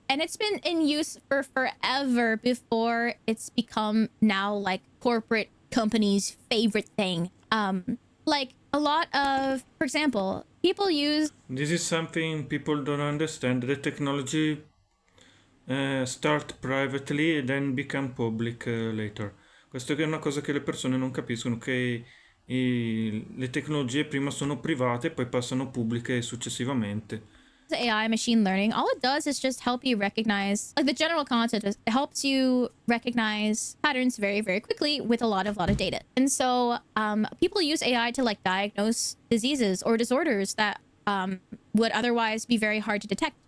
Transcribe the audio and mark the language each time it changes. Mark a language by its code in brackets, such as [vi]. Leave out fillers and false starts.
[en] And it's been in use for forever before it's become now like corporate companies' favorite thing. Like a lot of, for example, people use... This is something people don't understand. The technology start privately and then become public later. [it] Questo è una cosa che le persone non capiscono, che le tecnologie prima sono private e poi passano pubbliche successivamente. [en] AI machine learning, all it does is just help you recognize, like the general concept is it helps you recognize patterns very, very quickly with a lot of data. And so people use AI to like diagnose diseases or disorders that would otherwise be very hard to detect.